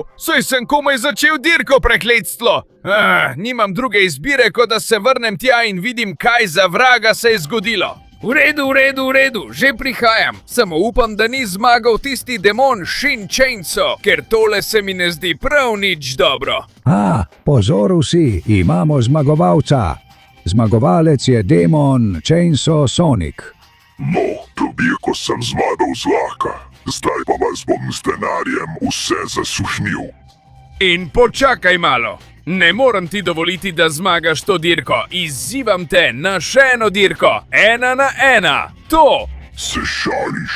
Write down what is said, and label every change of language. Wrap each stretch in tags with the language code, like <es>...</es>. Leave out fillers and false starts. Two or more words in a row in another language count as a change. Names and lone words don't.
<sl>Saj sem komaj začel dirko, prekletstvo! Nimam druge izbire, kot da se vrnem tja in vidim, kaj za vraga se je zgodilo. V redu, že prihajam. Samo upam, da ni zmagal tisti demon Shin Chainsaw, ker tole se mi ne zdi prav nič dobro. Pozor vsi, imamo zmagovalca. Zmagovalec je demon Chainsaw Sonic. No, to dirko sem zmagal zlahka. Zdaj pa vas bom z denarjem vse zasušnil. In počakaj malo. Ne morem ti dovoliti, da zmagaš to dirko. Izzivam te na še eno dirko. 1 na 1. To! Se šališ?</sl>